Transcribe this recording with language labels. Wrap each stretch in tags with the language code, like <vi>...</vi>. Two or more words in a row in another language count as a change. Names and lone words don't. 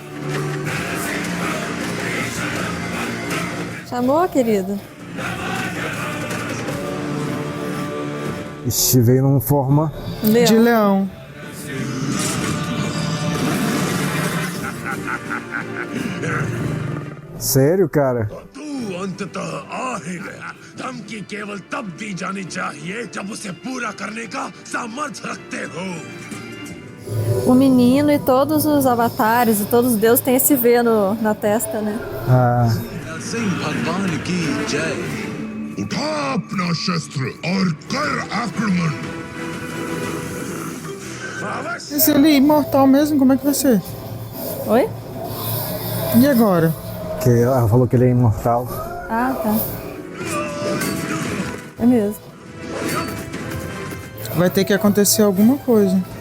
<pt>Chamou, querido? Ixi, veio numa forma. Leão. De leão. Sério, cara?</pt> <hi>तू अंततः आ ही गया। धमकी केवल तब दी जानी चाहिए जब उसे पूरा करने का सामर्थ्य रखते हो।</hi> <pt>O menino e todos os avatares e todos os deuses têm esse V na testa, né? Ah,</pt> <hi>सिंह भगवान की जय। उठा अपना शस्त्र और कर आक्रमण।</hi> <pt>Mas ele é imortal mesmo? Como é que vai ser? Oi? E agora? Que ela falou que ele é imortal. Ah, tá. É mesmo. Vai ter que acontecer alguma coisa.</pt>